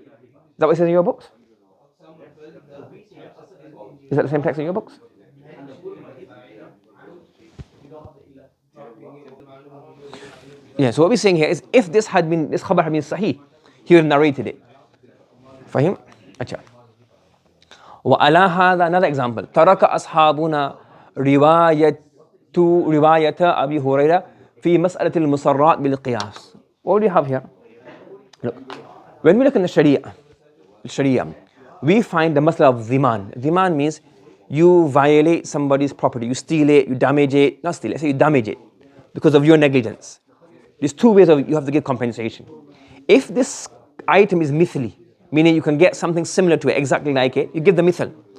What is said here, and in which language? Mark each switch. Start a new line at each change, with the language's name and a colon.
English: Is that what it says in your books? Is that the same text in your books? Yeah, so what we're saying here is if this khabar had been sahih, he would have narrated it.
Arabic: فهم؟
Hindi: अच्छा.
Arabic: وعلى هذا,
English: another example,
Arabic: ترك أصحابنا رواية أبي هريرة في مسألة المسرات بالقياس.
English: What do you have here? Look, when we look in the Sharia, we find the masla of dhiman. Dhiman means you violate somebody's property, you steal it, you damage it, not steal it, say you damage it because of your negligence. There's two ways of you have to give compensation. If this item is mithli, meaning you can get something similar to it, exactly like it, you give the mithal.